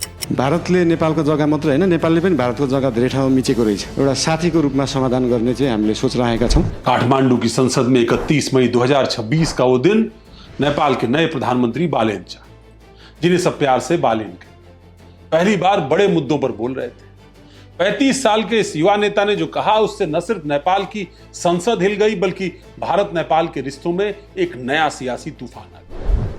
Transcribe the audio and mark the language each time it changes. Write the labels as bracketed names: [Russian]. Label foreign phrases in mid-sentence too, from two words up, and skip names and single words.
[Nepali] भारतले नेपालको जग्गा मात्र हैन, नेपालले पनि भारतको जग्गा धेरै ठाउँमा मिचेको रहेछ। एउटा साथीको रूपमा समाधान गर्ने चाहिँ हामीले सोच राखेका छौं। [Hindi] काठमांडू की संसद में 31 मई 2026 का वो दिन नेपाल के नए प्रधानमंत्री बालेन शाह, जिन्हें सब प्यार से बालेन कहते, पहली बार बड़े मुद्दों पर बोल रहे थे। 35 साल के इस युवा नेता ने जो कहा, उससे न सिर्फ नेपाल की संसद हिल गई, बल्कि भारत नेपाल के रिश्तों में एक नया सियासी तूफान आ गया।